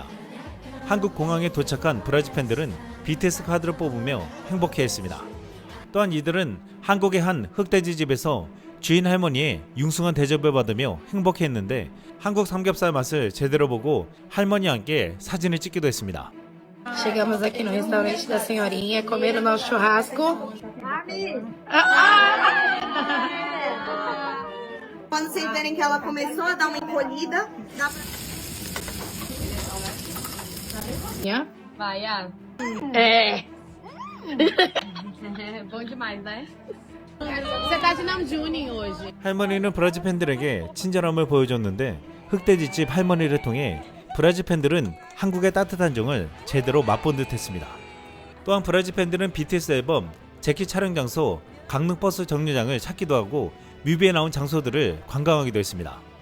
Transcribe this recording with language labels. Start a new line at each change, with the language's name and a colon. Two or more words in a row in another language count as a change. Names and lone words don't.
Korean: 한국 공항에 도착한 브라질 팬들은 BTS 카드를 뽑으며 행복해했습니다. 또한 이들은 한국의 한 흑돼지 집에서 주인 할머니의 융숭한 대접을 받으며 행복해했는데 한국 삼겹살 맛을 제대로 보고 할머니와 함께 사진을 찍기도 했습니다.
Portuguese: Chegamos aqui no restaurante da senhorinha, comer o nosso churrasco. Quando vocês verem que ela começou a dar uma encolhida, dá pra... Vai, ah. É. Bom demais, né? Você tá de Namjoon hoje.
Korean: 할머니는 브라질 팬들에게 친절함을 보여줬는데 흑돼지집 할머니를 통해 브라질 팬들은 한국의 따뜻한 정을 제대로 맛본 듯 했습니다. 또한 브라질 팬들은 BTS 앨범 재킷 촬영 장소 강릉버스 정류장을 찾기도 하고 뮤비에 나온 장소들을 관광하기도 했습니다.